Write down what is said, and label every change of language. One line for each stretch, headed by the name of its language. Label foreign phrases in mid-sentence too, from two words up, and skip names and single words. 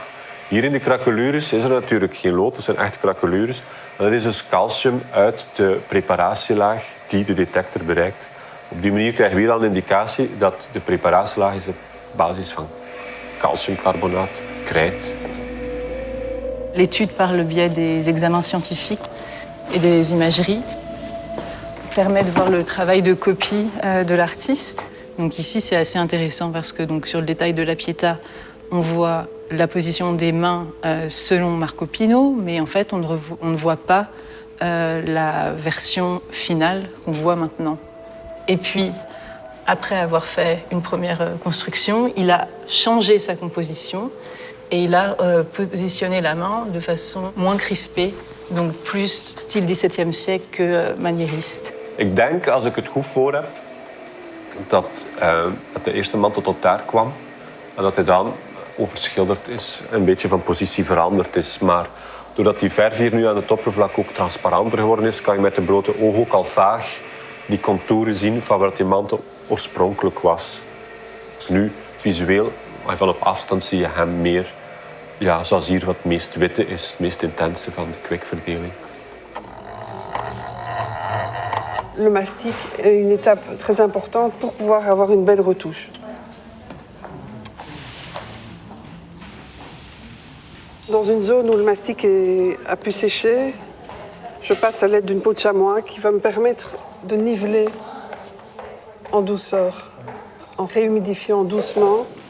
Dutch: Hier in de craquelures is er natuurlijk geen lood, dat zijn echt craquelures. En dat is dus calcium uit de preparatielaag die de detector bereikt. Op die manier krijgen we hier al een indicatie dat de preparatielaag is op basis van calciumcarbonaat, krijt.
French: L'étude par le biais des examens scientifiques et des imageries permet de voir le travail de copie de l'artiste. Donc ici, c'est assez intéressant parce que donc, sur le détail de la Pietà, on voit la position des mains selon Marco Pino, mais en fait, on ne voit pas la version finale qu'on voit maintenant. Et puis, après avoir fait une première construction, il a changé sa composition et il a positionné la main de façon moins crispée, donc plus style XVIIe siècle que maniériste.
Dutch: Ik denk, als ik het goed voor heb, dat de eerste mantel tot daar kwam en dat hij dan overschilderd is, een beetje van positie veranderd is. Maar doordat die verf hier nu aan het oppervlak ook transparanter geworden is, kan je met de blote oog ook al vaag die contouren zien van wat die mantel oorspronkelijk was. Dus nu, visueel, van op afstand zie je hem meer, ja, zoals hier wat het meest witte is, het meest intense van de kwikverdeling.
French: Le mastic est une étape très importante pour pouvoir avoir une belle retouche. Dans une zone où le mastic a pu sécher, je passe à l'aide d'une peau de chamois qui va me permettre de niveler en douceur, en réhumidifiant doucement.